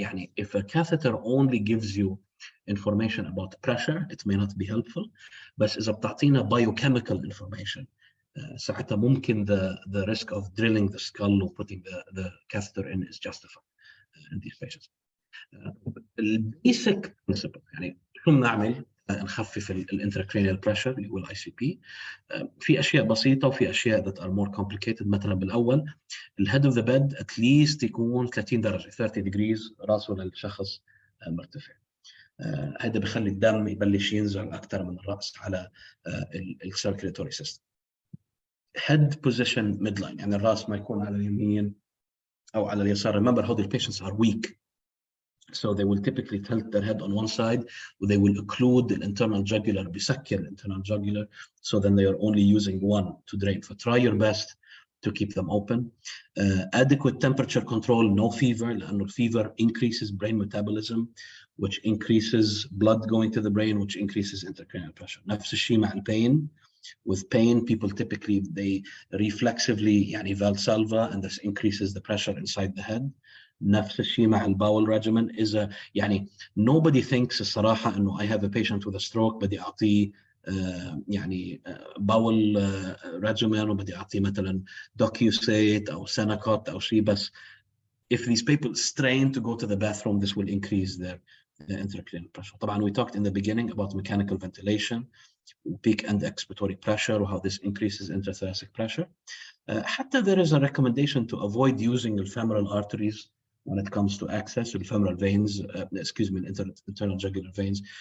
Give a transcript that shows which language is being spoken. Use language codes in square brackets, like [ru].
[ar] يعني [en] if a catheter only gives you information about pressure it may not be helpful, [ar] بس إذا بتعطينا [en] biochemical information [ar] ساعتها ممكن [en] the risk of drilling the skull or putting the catheter in is justified in these patients. [ar] basic principle يعني شو بنعمل نخفف الانتراكرينيال بريشر اللي هو الاي سي بي. في اشياء بسيطه وفي اشياء [en] that are more complicated. [ar] مثلا بالاول الهيد اوف ذا بيد اتليست يكون 30 درجه 30 ديجريز راسه للشخص مرتفع. هذا بخلي الدم يبلش ينزل اكثر من الراس على السيركيلاتوري سيستم. [en] head position midline [ar] يعني الراس ما يكون على اليمين او على اليسار. [en] remember how the patients are weak, so they will typically tilt their head on one side and they will occlude the internal jugular, [ar] بيسكر [en] internal jugular, so then they are only using one to drain. So try your best to keep them open. Adequate temperature control, no fever, [ar] لأنه [en] fever increases brain metabolism which increases blood going to the brain which increases intracranial pressure. [ar] نفس الشيء مع pain. [en] With pain, people typically they reflexively [ar] يعني [en] valsalva and this increases the pressure inside the head. [ar] نفس الشيء مع الباول regimen. إذا يعني [en] nobody thinks [ar] الصراحة إنه [en] I have a patient with a stroke [ar] بدي أعطيه يعني باول regimen وبدي أعطيه مثلا docusate أو Senocot أو شيء. بس [en] if these people strain to go to the bathroom this will increase their intracranial pressure. [ar] طبعا [en] we talked in the beginning about mechanical ventilation, peak and expiratory pressure, how this increases intrathoracic pressure. [ar] حتى [en] there is a recommendation to avoid using the femoral arteries when it comes to access to the femoral veins, internal jugular veins.